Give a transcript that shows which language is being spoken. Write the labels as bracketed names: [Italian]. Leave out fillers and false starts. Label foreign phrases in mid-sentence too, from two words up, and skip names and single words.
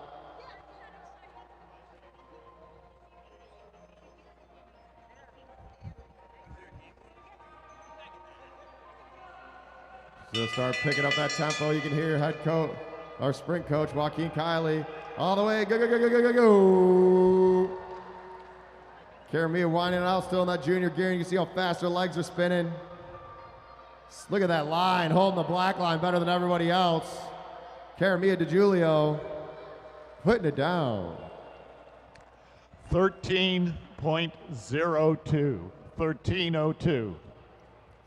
[English] So start picking up that tempo. You can hear head coach, our sprint coach, Joaquin Kiley, all the way, go, go, go, go, go, go, go. Caramia winding it out, still in that junior gear. You can see how fast her legs are spinning. Look at that line, holding the black line better than everybody else. Caramia DiGiulio putting it down. 13.02. 13.02.